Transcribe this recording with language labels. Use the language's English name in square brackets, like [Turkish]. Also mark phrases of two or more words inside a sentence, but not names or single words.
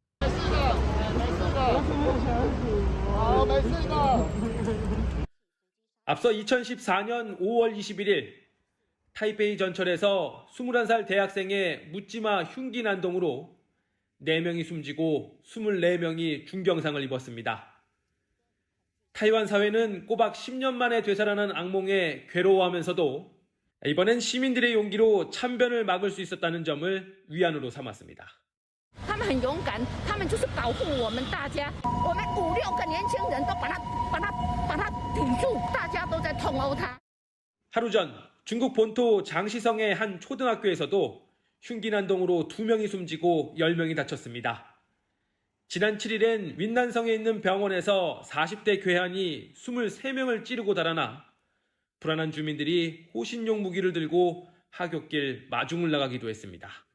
[Korean] 앞서 2014년 5월 21일 타이페이 전철에서 21살 대학생의 묻지마 흉기 난동으로 4명이 숨지고 24명이 중경상을 입었습니다. 타이완 사회는 꼬박 10년 만에 되살아난 악몽에 괴로워하면서도 이번엔 시민들의 용기로 참변을 막을 수 있었다는 점을 위안으로 삼았습니다. [Chinese] 他们很勇敢，他们就是保护我们大家。我们5、6个年轻人都把他挺住，大家都在痛殴他。 [Korean] 하루 전 중국 본토 장시성의 한 초등학교에서도 흉기 난동으로 2명이 숨지고 10명이 다쳤습니다. 지난 7일엔 윈난성에 있는 병원에서 40대 괴한이 23명을 찌르고 달아나 불안한 주민들이 호신용 무기를 들고 하굣길 마중을 나가기도 했습니다.